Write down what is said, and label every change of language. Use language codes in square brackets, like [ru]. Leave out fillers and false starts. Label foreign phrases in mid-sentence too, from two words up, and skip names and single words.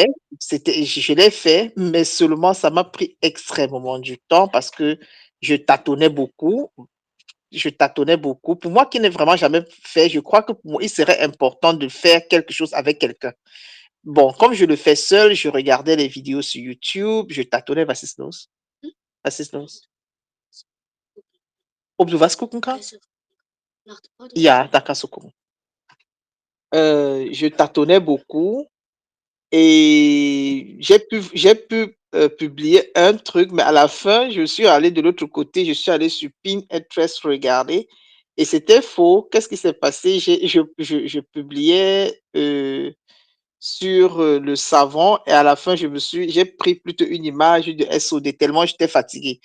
[fr] fait, je l'ai fait, mais seulement ça m'a pris extrêmement du temps parce que je tâtonnais beaucoup. Je tâtonnais beaucoup. Pour moi qui n'ai vraiment jamais fait, je crois que pour moi, il serait important de faire quelque chose avec quelqu'un. Bon, comme je le fais seul, je regardais les vidéos sur YouTube, je tâtonnais, [de] was ist los? Was ist los? Ob du was gucken kannst? Ja, da kannst du gucken. [fr] Je tâtonnais beaucoup et j'ai pu publier un truc, mais à la fin, je suis allé de l'autre côté, je suis allé sur Pinterest regarder et c'était faux. Qu'est-ce qui s'est passé? Je publiais sur le savon et à la fin, j'ai pris plutôt une image de SOD tellement j'étais fatigué.